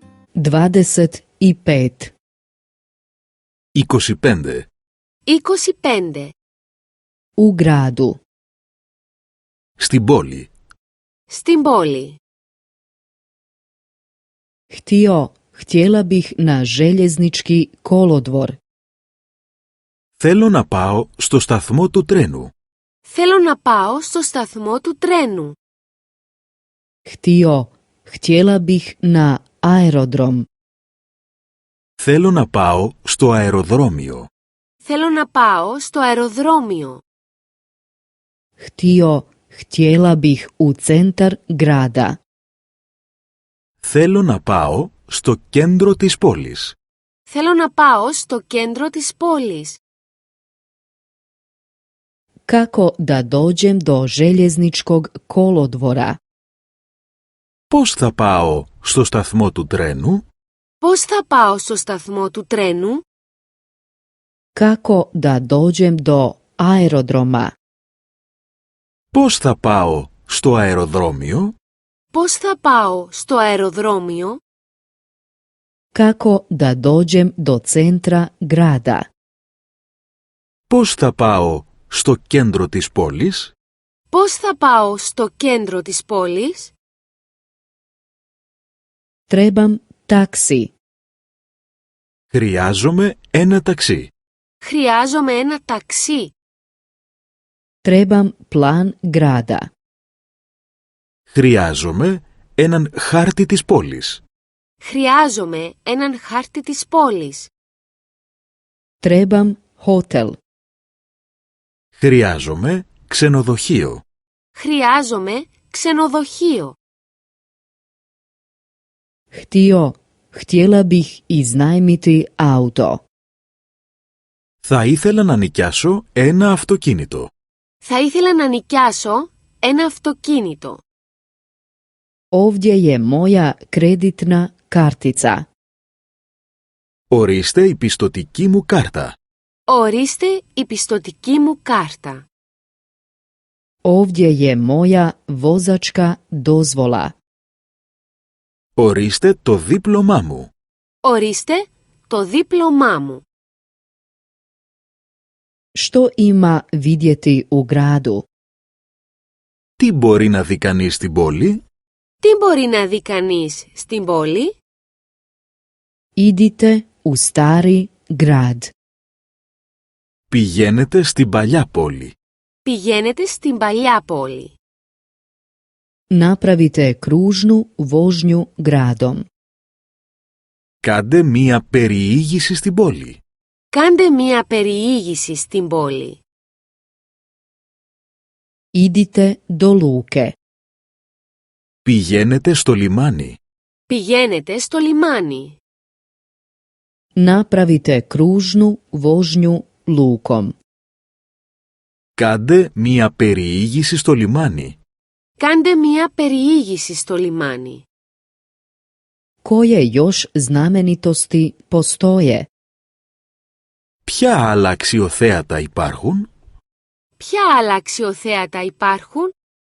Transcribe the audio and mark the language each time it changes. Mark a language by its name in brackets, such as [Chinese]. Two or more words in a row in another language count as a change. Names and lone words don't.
[Croatian] 25. 25. 25. U gradu. [Greek] Στην πόλη. Στην πόλη. [Croatian] Htjela bih na željeznički kolodvor. [Greek] Θέλω να πάω στο σταθμό του τρένου. Θέλω να πάω στο σταθμό του τρένου. [Croatian] Htjela bih na aerodrom. [Greek] Θέλω να πάω στο αεροδρόμιο. Θέλω να πάω στο αεροδρόμιο. [Croatian] Htjela bih u centar grada. [Greek] Θέλω να πάω στο κέντρο της πόλης. Θέλω να πάω στο κέντρο της πόλης. [Croatian] Kako da dođem do željezničkog kolodvora? [Greek] Πώς θα πάω στο σταθμό του τρένου? Πώς θα πάω στο σταθμό του τρένου? [Croatian] Kako da dođem do aerodroma? [Greek] Πώς θα πάω στο αεροδρόμιο? Πώς θα πάω στο αεροδρόμιο? [Croatian] Kako da dođem do centra grada? [Greek] Πώς θα πάω στο κέντρο της πόλης? Πώς θα πάω στο κέντρο της πόλης? [Croatian] Trebam taksi. [Greek] Χρειάζομαι ένα ταξί. Χρειάζομαι ένα ταξί. [Croatian] Trebam plan grada. [Greek] Χρειάζομαι έναν χάρτη της πόλης. Χρειάζομαι έναν χάρτη της πόλης. [Croatian] Trebam hotel. [Greek] Χρειάζομαι ξενοδοχείο. Χρειάζομαι ξενοδοχείο. [Croatian] Htjela bih iznajmiti auto. [Greek] Θα ήθελα να νοικιάσω ένα αυτοκίνητο. Θα ήθελα να νοικιάσω ένα αυτοκίνητο. [Croatian] Ovdje je moja kreditna kartica. [Greek] Ορίστε η πιστωτική μου κάρτα. Ορίστε η πιστωτική μου κάρτα. [Croatian] Ovdje je moja vozačka dozvola. [Greek] Ορίστε το δίπλωμά μου. Ορίστε το δίπλωμά μου. [Croatian] Što ima vidjeti u gradu? [Greek] Τι μπορεί να δει κανείς στην πόλη? Τι μπορεί να δει κανείς στην πόλη? [Croatian] Idite u stari grad. [Greek] Πηγαίνετε στην παλιά πόλη. Πηγαίνετε στην παλιά πόλη. [Croatian] Napravite kružnu vožnju gradom. [Greek] Κάντε μία περιήγηση στην πόλη. Κάντε μία περιήγηση στην πόλη. [Croatian] Idite do luke. [Greek] Πηγαίνετε στο λιμάνι. Πηγαίνετε στο λιμάνι. [Croatian] Napravite kružnu vožnju lukom. [Greek] Κάντε μία περιήγηση στο λιμάνι. Κάντε μία περιήγηση στο λιμάνι. [Croatian] Koje još znamenitosti postoje? [Greek] Ποια άλλα αξιοθέατα υπάρχουν? Ποια άλλα αξιοθέατα υπάρχουν?